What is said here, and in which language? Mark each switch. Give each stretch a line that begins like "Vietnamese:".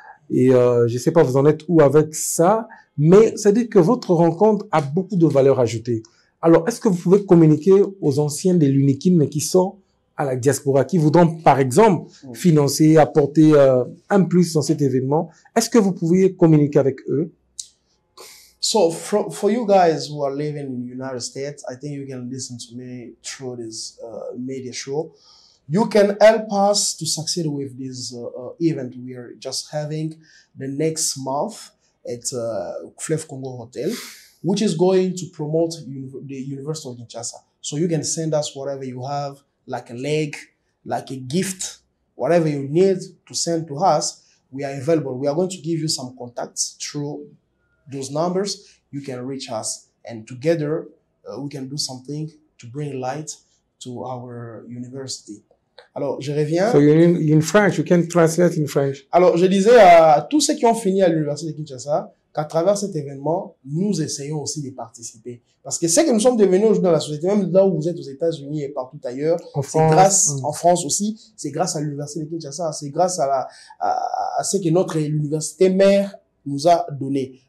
French: Et je sais pas, vous en êtes où avec ça, mais ça dit que votre rencontre a beaucoup de valeur ajoutée. Alors, est-ce que vous pouvez communiquer aux anciens de l'UNIKIN, mais qui sont à la diaspora, qui voudront, par exemple, financer, apporter un plus dans cet événement? Est-ce que vous pouvez communiquer avec eux?
English: So, for you guys who are living in the United States, I think you can listen to me through this media show. You can help us to succeed with this event we are just having the next month at Fleuve Congo Hotel, which is going to promote the University of Kinshasa. So you can send us whatever you have, like a leg, like a gift, whatever you need to send to us. We are available. We are going to give you some contacts through those numbers. You can reach us, and together we can do something to bring light to our university.
French: Alors, je reviens.
English: So in French, you can translate in French.
French: Alors, je disais à tous ceux qui ont fini à l'université de Kinshasa qu'à travers cet événement, nous essayons aussi de participer. Parce que c'est que nous sommes devenus aujourd'hui dans la société, même là où vous êtes aux États-Unis et partout ailleurs, c'est grâce, en France aussi, c'est grâce à l'université de Kinshasa, c'est grâce à ce que l'université mère nous a donné.